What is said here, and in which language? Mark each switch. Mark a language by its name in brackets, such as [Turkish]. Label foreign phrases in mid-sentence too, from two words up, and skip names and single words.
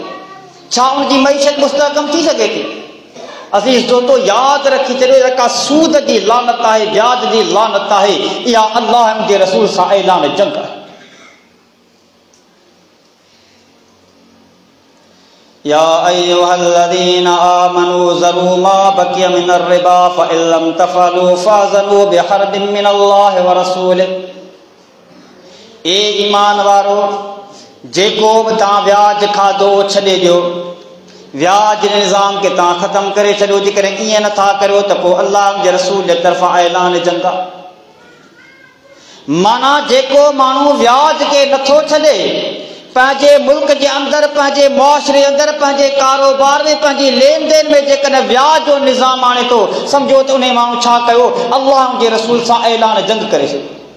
[Sindhi] छा उनजी मईशत मुस्तहकम थी सघे थी? अज़ीज़ दोस्तो, यादि रखी छॾियो, जेका सूद जी लानत आहे, ब्याज जी लानत आहे, इहा अल्लाह ऐं उनजे रसूल सां ऐलान जंग आहे। [Arabic] يا أيها الذين آمنوا ذروا ما بقي من الربا فإن لم تفعلوا فأذنوا بحرب من الله و رسوله. [Sindhi] ए ईमान वारो, जेको बि तव्हां व्याज खाधो छॾे ॾियो, व्याज जे निज़ाम खे तव्हां ख़तमु करे छॾियो। जेकॾहिं ईअं नथा करियो त पोइ अल्लाह जे रसूल जे तरफ़ां ऐलान जंग आहे। माना जेको माण्हू व्याज खे नथो छॾे, पंहिंजे मुल्क जे अंदरि, पंहिंजे मुआशिरे अंदरि, पंहिंजे कारोबार में, पंहिंजी लेन देन में जेकॾहिं व्याज जो निज़ाम आणे थो, सम्झो त उन माण्हू छा कयो, अल्लाह जे रसूल सां ऐलान जंग करे छॾियो।